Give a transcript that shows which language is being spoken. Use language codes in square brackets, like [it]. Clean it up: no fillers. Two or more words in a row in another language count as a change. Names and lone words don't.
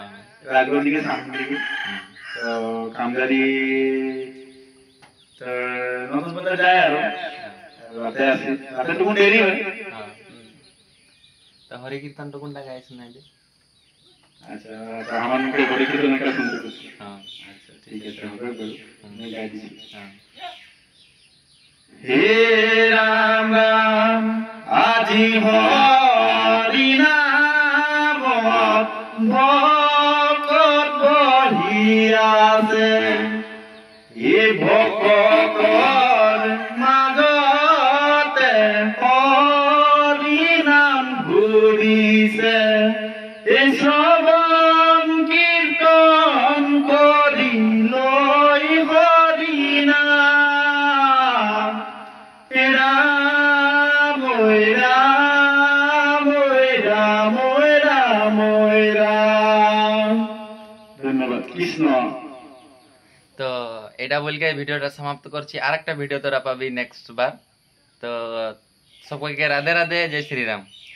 [bn] রাজগঞ্জ দিকে সামনে দিকে তো কামদারি তো নতুন বাজার যায় আর রাতে আসে রাতে টুকু দেরি হয় তো হরি কীর্তন টুকুনটা গাই শোনাই দে আচ্ছা তো আমার মুখে হরি কীর্তন একটা শুনতে পাচ্ছি হ্যাঁ আচ্ছা ঠিক আছে হবে বল আমি গাই দিই হ্যাঁ [as] হে রাম রাম আজি হরি নাম ভকত বহিয়াছে এ ভকতৰ মাজতে হৰি নাম ঘূৰিছে এই শ্ৰৱণ কীৰ্তন কৰি লৈ হৰি নাম ৰাম ৰাম ৰাম ৰাম রাম ধন্যবাদ কৃষ্ণ [bn] তো এটা বলকে ভিডিওটা সমাপ্ত করছি আরেকটা ভিডিও তোরা পাবি নেক্সট বার তো সকলকে রাধে রাধে জয় শ্রীরাম।